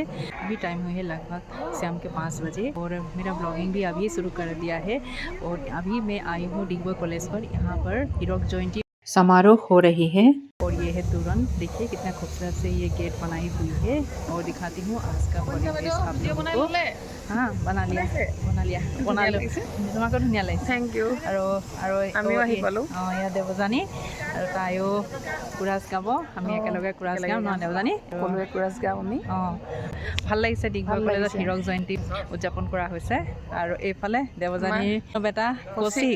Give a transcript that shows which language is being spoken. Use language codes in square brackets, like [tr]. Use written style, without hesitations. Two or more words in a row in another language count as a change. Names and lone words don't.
[hi] अभी टाइम हुई है लगभग शाम के 5 बजे और मेरा ब्लॉगिंग भी अभी शुरू कर दिया है। और अभी मैं आई हूँ दिग्बोई कॉलेज पर। यहाँ पर हीरक जयंती समारोह हो रही है और ये है तोरण। देखिए कितना खूबसूरत से ये गेट बनाई हुई है। और दिखाती हूँ आज का परिवेश आप लोगों को। हाँ बना लिया [as] তোমাক ধুনীয়া লাগিছে। [hi] थैंक यू। [as] আমিও আহি পালো। ইয়া দেৱজানী আৰু তাইও কোৰাছ গাব। আমি একেলগে কোৰাছ গাম ন দেৱজানী? সকলোৱে কোৰাছ গাম আমি। ভাল লাগিছে। দিগবৈ কলেজত হীৰক জয়ন্তী উদযাপন কৰা হৈছে। আৰু এইফালে দেৱজানীৰ বেটা কৌশিক।